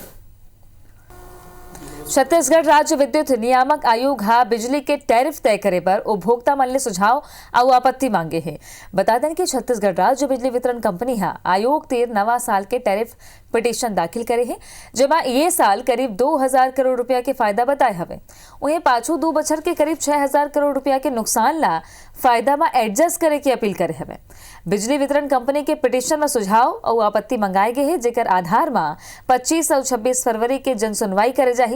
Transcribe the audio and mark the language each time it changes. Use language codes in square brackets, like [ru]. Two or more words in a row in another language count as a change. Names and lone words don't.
[hne] छत्तीसगढ़ राज्य विद्युत नियामक आयोग हा बिजली के टैरिफ तय करे पर उपभोक्ता मन ले सुझाव और आपत्ति मांगे हैं। बता दें कि छत्तीसगढ़ राज्य बिजली वितरण कंपनी हा आयोग तीर नवा साल के टैरिफ पिटीशन दाखिल करे हैं, जेमा ये साल करीब 2000 करोड़ रुपया के फायदा बताए हवे। उन्हें पाछू 2 बछर के करीब 6000 करोड़ रुपया के नुकसान ला फायदा में एडजस्ट करे की अपील करे हवे। बिजली वितरण कंपनी के पिटीशन में सुझाव और आपत्ति मंगाए गए हैं, जेकर आधार में 25 और 26 फरवरी के जनसुनवाई करे जाही।